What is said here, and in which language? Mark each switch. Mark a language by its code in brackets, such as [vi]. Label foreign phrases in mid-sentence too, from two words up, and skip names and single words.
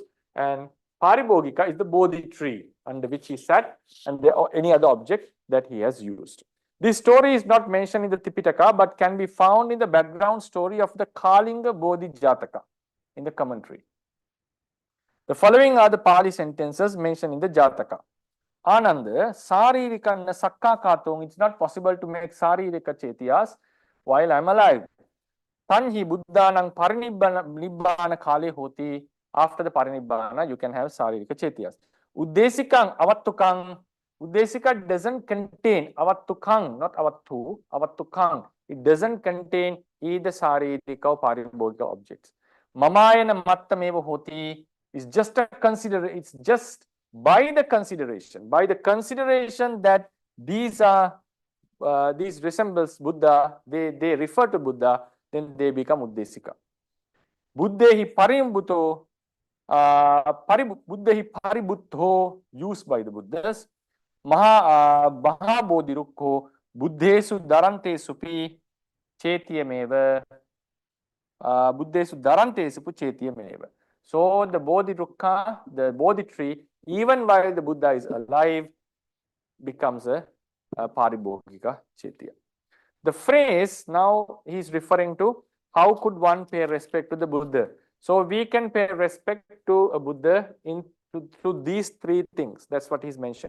[en] And paribhogika is the Bodhi tree under which he sat and any other object that he has used. This story is not mentioned in the Tipitaka, but can be found in the background story of the Kalinga Bodhi Jataka in the commentary. The following are the Pali sentences mentioned in the Jataka. Ananda, [pi] saririka na sakka katong, [en] it's not possible to make saririka chaitiyas while I'm alive. [pi] Tanhi buddhanang parinibbana kale hoti, [en] after the parinibbana, you can have saririka chaitiyas. [pi] Uddesikang avattukang, uddesika [en] doesn't contain [pi] avattukang, not avattu, avattukang. [en] It doesn't contain either saririka or paribhogika objects. [pi] Mamayana mattameva hoti [en] is just a it's just by the consideration that these resembles Buddha, they refer to Buddha, then they become uddesika. [pi] Buddhehi parimbuto, Buddhehi paributho, [en] used by the Buddhas. [pi] Mahabodhirukho, Buddhesu darante supi, chetyameva. Buddhesu darante supi, chetyameva. [en] So the Bodhirukha, the Bodhi tree, even while the Buddha is alive, becomes a paribhogika chaitya. The phrase now he is referring to how could one pay respect to the Buddha. So we can pay respect to a Buddha through these three things. That's what he's mentioning.